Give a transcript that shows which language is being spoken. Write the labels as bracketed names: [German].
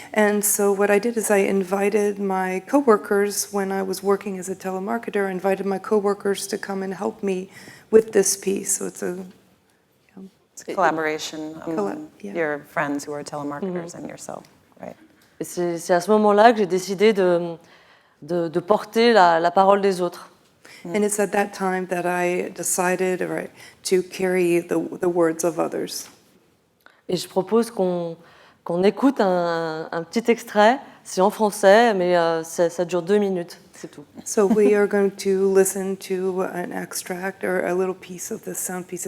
[English] And so what I did is I invited my coworkers, when I was working as a telemarketer, I invited my coworkers to come and help me with this piece. So it's a collaboration among your friends who are telemarketers and yourself, right? [French] Et c'est à ce moment-là que j'ai décidé de porter la parole des autres. [English] And it's at that time that I decided to carry the words of others. [French] Et je propose qu'on écoute un petit extrait. C'est en français, mais ça dure 2 minutes, c'est tout. [English] So we are going to listen to an extract or a little piece of this sound piece.